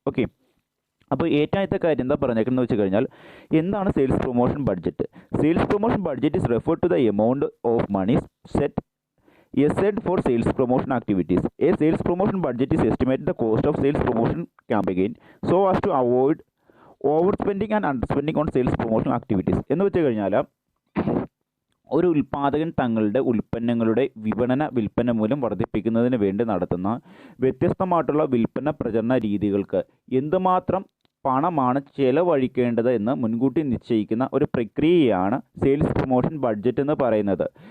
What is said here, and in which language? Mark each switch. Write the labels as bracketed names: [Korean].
[Malayalam] Okay, അപ്പോൾ ഏറ്റവും ആദ്യത്തെ കാര്യം എന്താ പറഞ്ഞേക്കുന്നത് വെച്ച് കഴിഞ്ഞാൽ എന്താണ് sales promotion budget. [English] Sales promotion budget is refer to the amount of money set set for sales promotion activities. A sales promotion budget is estimated the cost of sales promotion campaign so as to avoid overspending and underspending on sales promotion activities. [Malayalam] എന്ന് വെച്ച് കഴിഞ്ഞാൽ ഒരു ഉൽപ്പാദകൻ തങ്ങളുടെ ഉൽപ്പന്നങ്ങളുടെ വിൽപ്പന മൂല്യം വർദ്ധിപ്പിക്കുന്നതിന് വേണ്ടി നടത്തുന്ന വ്യത്യസ്തമായിട്ടുള്ള വിൽപ്പന പ്രചരണ രീതികൾക്ക് എന്തുമാത്രം പണമാണ് ചെലവഴിക്കേണ്ടത് എന്ന് മുൻകൂട്ടി നിശ്ചയിക്കുന്ന ഒരു പ്രക്രിയയാണ് സെയിൽസ് പ്രൊമോഷൻ ബഡ്ജറ്റ് എന്ന് പറയുന്നത്.